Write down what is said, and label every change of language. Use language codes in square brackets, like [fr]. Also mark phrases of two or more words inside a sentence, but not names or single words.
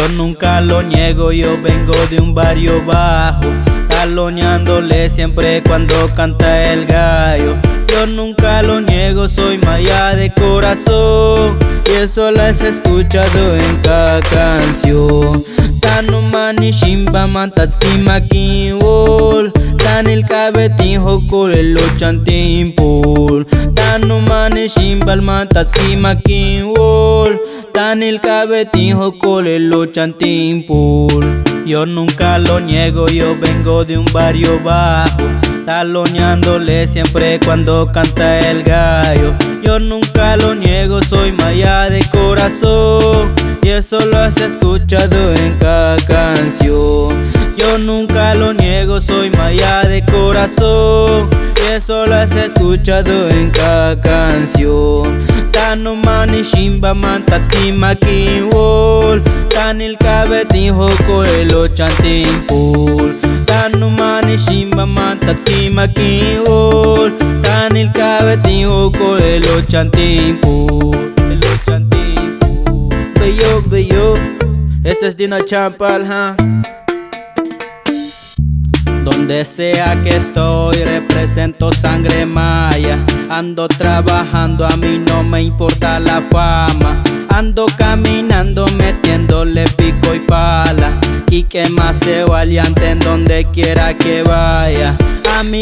[es] nunca lo niego, yo vengo de un barrio bajo Taloneándole siempre cuando canta el gallo Yo nunca lo niego, soy maya de corazón Y eso lo has escuchado en cada canción [yua] Tanu mani shimba mantatski makinwol Tanil kabetin hokol el ochantimpul Tanu mani shimbal mantatski makinwol Tanil kabetin hokol el ochantimpul [es] Yo nunca lo niego, yo vengo de un barrio bajo Taloneándole siempre cuando canta el gallo Yo nunca lo niego, soy maya de corazón Y eso lo has escuchado en cada canción Yo nunca lo niego, soy maya de corazón Y eso lo has escuchado en cada canción [yua] Tanu mani shimba mantatski makinwol Tanil kabetin hoko el ochantimpul [es] Tanu mani shimba mantatski makinwol Tanil kabetin hoko el ochantimpul Bello, este es Dino Champal, ha. Donde sea que estoy represento sangre maya Ando trabajando, a mí no me importa la fama Ando caminando metiéndole pico y pala Y que más se valiente en donde quiera que vaya A mi